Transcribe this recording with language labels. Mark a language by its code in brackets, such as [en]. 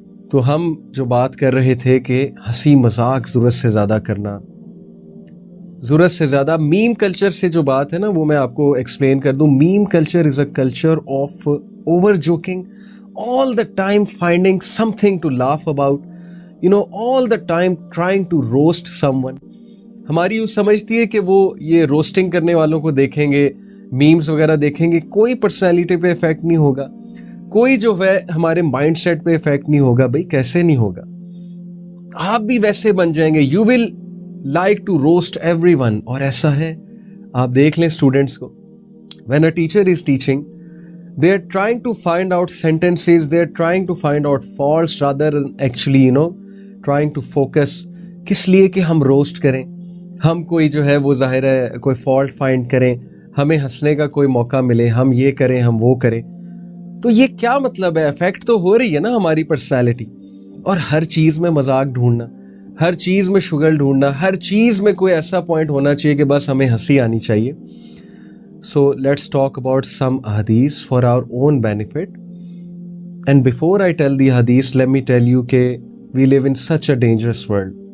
[ur] تو ہم جو بات کر رہے تھے کہ ہنسی مذاق ضرورت سے زیادہ کرنا, ضرورت سے زیادہ. میم کلچر سے جو بات ہے نا, وہ میں آپ کو ایکسپلین کر دوں. [en] Meme culture is a culture of over joking, all the time finding something to laugh about, all the time trying to roast someone. [ur] ہماری یوں سمجھتی ہے کہ وہ یہ روسٹنگ کرنے والوں کو دیکھیں گے, میمز وغیرہ دیکھیں گے, کوئی پرسنالٹی پہ افیکٹ نہیں ہوگا, کوئی جو ہے ہمارے مائنڈ سیٹ پہ افیکٹ نہیں ہوگا. بھائی کیسے نہیں ہوگا؟ آپ بھی ویسے بن جائیں گے. [en] You will like to roast everyone. [ur] اور ایسا ہے, آپ دیکھ لیں اسٹوڈنٹس کو, [en] when a teacher is teaching, they are trying to find out sentences, they are trying to find out faults rather than actually trying to focus. [ur] کس لیے کہ ہم روسٹ کریں, ہم کوئی جو ہے وہ ظاہر ہے کوئی فالٹ فائنڈ کریں, ہمیں ہنسنے کا کوئی موقع ملے, ہم یہ کریں ہم وہ کریں. تو یہ کیا مطلب ہے؟ افیکٹ تو ہو رہی ہے نا ہماری پرسنالٹی. اور ہر چیز میں مذاق ڈھونڈنا, ہر چیز میں شگل ڈھونڈنا, ہر چیز میں کوئی ایسا پوائنٹ ہونا چاہیے کہ بس ہمیں ہنسی آنی چاہیے. [en] So let's talk about some hadith for our own benefit. And before I tell the hadith, let me tell you that we live in such a dangerous world.